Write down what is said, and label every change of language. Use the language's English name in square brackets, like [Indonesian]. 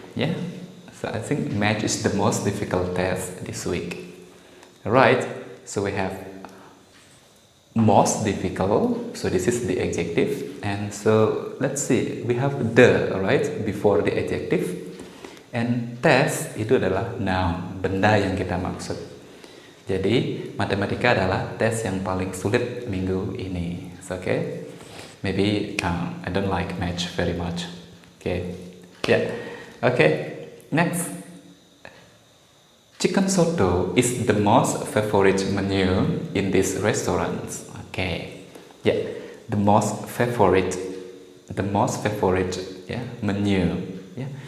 [English] Yeah, so I think math is the most difficult test this week. Right, so we have most difficult, so this is the adjective, and so let's see, we have the, right, before the adjective. [Indonesian] And test itu adalah noun, benda yang kita maksud. Jadi matematika adalah tes yang paling sulit minggu ini. [English] Okay, maybe I don't like math very much. Okay, yeah. Okay, next. Chicken soto is the most favorite menu in this restaurant. Okay, yeah, the most favorite, yeah, menu. Yeah.